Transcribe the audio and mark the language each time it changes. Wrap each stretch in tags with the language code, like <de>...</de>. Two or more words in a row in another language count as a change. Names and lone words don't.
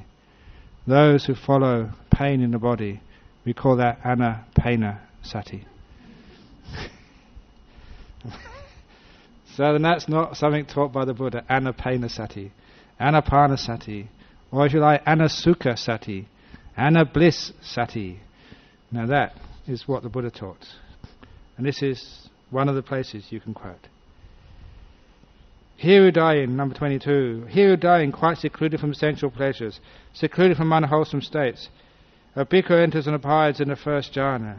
<en>Those who follow pain in the body, we call that anapanasati. So then that's not something taught by the Buddha, anapanasati. Anapanasati. Or if you like,</en> <pi>anasukha sati.</pi> <en>Anabliss sati. Now that is what the Buddha taught. And this is one of the places you can quote. Here who die in, number 22, here who die in quite secluded from sensual pleasures, secluded from unwholesome states, a bhikkhu enters and abides in the first jhana.</en>